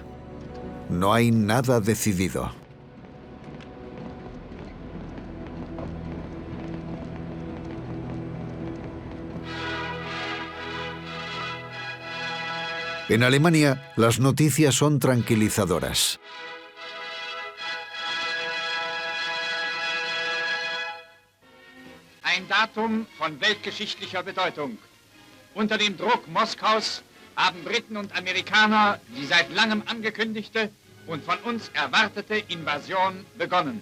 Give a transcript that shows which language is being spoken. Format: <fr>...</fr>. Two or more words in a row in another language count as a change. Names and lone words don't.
<es>No hay nada decidido. En Alemania, las noticias son tranquilizadoras.</es> <de>Ein Datum von weltgeschichtlicher Bedeutung. Unter dem Druck Moskaus haben Briten und Amerikaner die seit langem angekündigte und von uns erwartete Invasion begonnen.</de>